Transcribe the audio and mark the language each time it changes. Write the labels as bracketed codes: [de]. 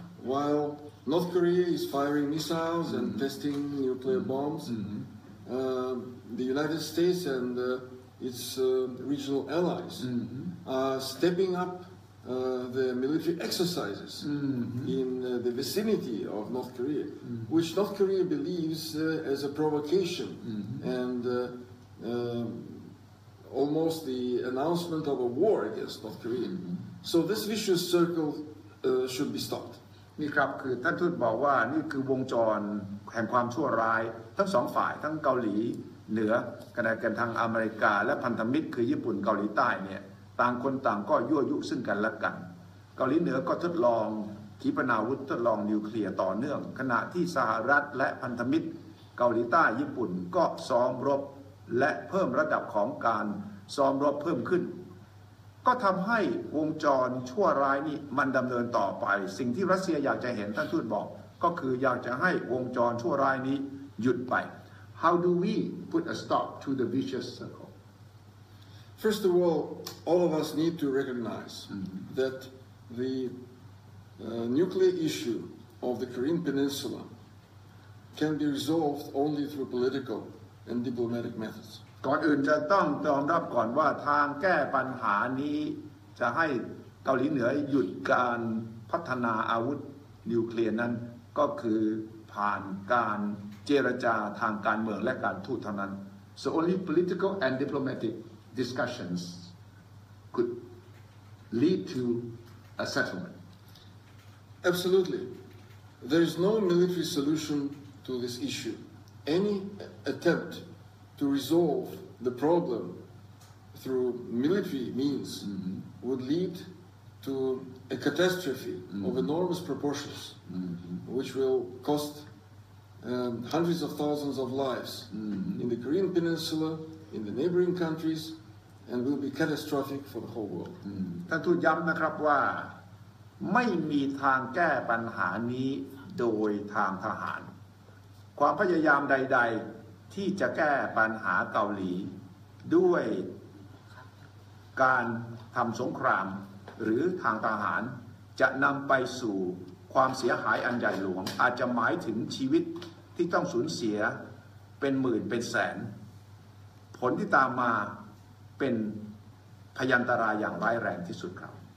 [en] While North Korea is firing missiles and testing nuclear bombs, the United States and its regional allies are stepping up the military exercises in the vicinity of North Korea, which North Korea believes as a provocation and almost the announcement of a war against North Korea. So this vicious circle should be stopped. [th] นี่ครับคือท่านทูตบอกว่านี่คือวงจรแห่งความชั่วร้ายทั้งสองฝ่ายทั้งเกาหลีเหนือขณะกันทางอเมริกาและพันธมิตรคือญี่ปุ่นเกาหลีใต้เนี่ยต่างคนต่างก็ยั่วยุซึ่งกันและกันเกาหลีเหนือก็ทดลองขีปนาวุธทดลองนิวเคลียร์ต่อเนื่องขณะที่สหรัฐและพันธมิตรเกาหลีใต้ญี่ปุ่นก็ซ้อมรบและเพิ่มระดับของการซ้อมรบเพิ่มขึ้น ก็ทำให้วงจรชั่วร้ายนี้มันดำเนินต่อไปสิ่งที่รัสเซียอยากจะเห็นท่านทูตบอกก็คืออยากจะให้วงจรชั่วร้ายนี้หยุดไป [en] How do we put a stop to the vicious circle? First of all of us need to recognize that the nuclear issue of the Korean Peninsula can be resolved only through political and diplomatic methods. [th] ก่อนอื่นจะต้องยอมรับก่อนว่าทางแก้ปัญหานี้จะให้เกาหลีเหนือหยุดการพัฒนาอาวุธนิวเคลียร์นั้นก็คือผ่านการเจรจาทางการเมืองและการทูตเท่านั้น [en] So only political and diplomatic discussions could lead to a settlement. Absolutely. There is no military solution to this issue. Any attempt to resolve the problem through military means would lead to a catastrophe of enormous proportions, which will cost hundreds of thousands of lives in the Korean Peninsula, in the neighboring countries, and will be catastrophic for the whole world. [th] ท่านทูตย้ำนะครับว่าไม่มีทางแก้ปัญหานี้โดยทางทหารความพยายามใดๆที่จะแก้ปัญหาเกาหลีด้วย การทำสงครามหรือทางทหารจะนำไปสู่ความเสียหายอันใหญ่หลวงอาจจะหมายถึงชีวิตที่ต้องสูญเสียเป็นหมื่นเป็นแสนผลที่ตามมาเป็นพยันตรายอย่างร้ายแรงที่สุดครับ